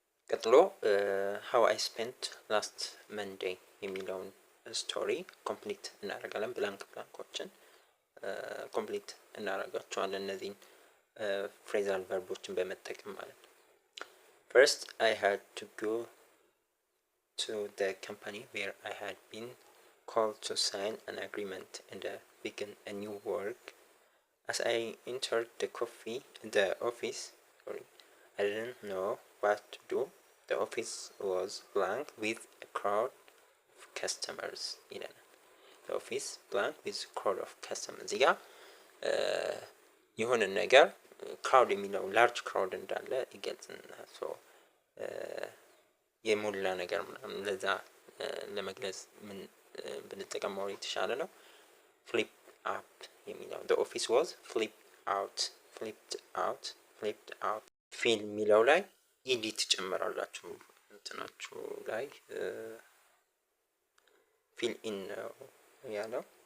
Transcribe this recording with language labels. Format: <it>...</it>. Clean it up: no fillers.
<am>ቀጥሎ</am> <en>how I spent last Monday</en> <am>የሚለውን ስቶሪ ኮምፕሊት እናደርጋለን። ብላንኮችን ኮምፕሊት እናደርጋቸዋለን እነዚህን ፍሬዛል ቨርቦችን በመጠቀም ማለት ነው።</am> <en>First I had to go to the company where I had been called to sign an agreement and begin a new work. As I entered the office, I didn't know what to do. The office was blank with a crowd of customers. The office blank with a crowd of customers.</en> <am>እዚህ ጋር የሆነ ነገር ክራውድ የሚለው ላርጅ ክራውድ እንዳለ ይገልጽልናል። ሶ የሞላ ነገር ምናምን ለዛ ለመግለጽ ምን ብንጠቀመው የተሻለ ነው። ፍሊፕ አፕ የሚለው</am> <en>the office was flipped out</en> <am>ፊል የሚለው ላይ ኢዲት ጨምራላችሁ እንትናችሁ ላይ ፊል ኢን ነው ያለው</am>